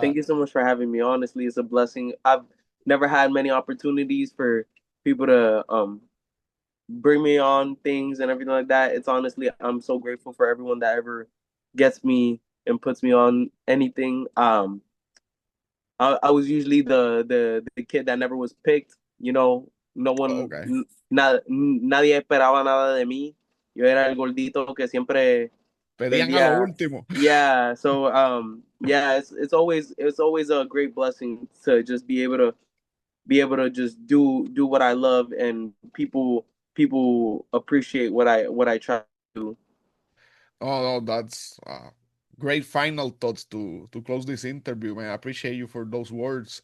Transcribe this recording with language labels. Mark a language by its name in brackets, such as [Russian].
[English] Thank you so much for having me. Honestly, it's a blessing. I've never had many opportunities for people to bring me on things and everything like that. It's honestly, I'm so grateful for everyone that ever gets me and puts me on anything. I was usually the kid that never was picked. You know, no one, okay. [Spanish] nadie esperaba nada de mí. Yo era el gordito que siempre Pedían a lo perdía. último. [English] Yeah, so yeah, it's always a great blessing to just be able to just do what I love, and people appreciate what I try to do. Oh, no, that's great final thoughts to close this interview, man. I appreciate you for those words.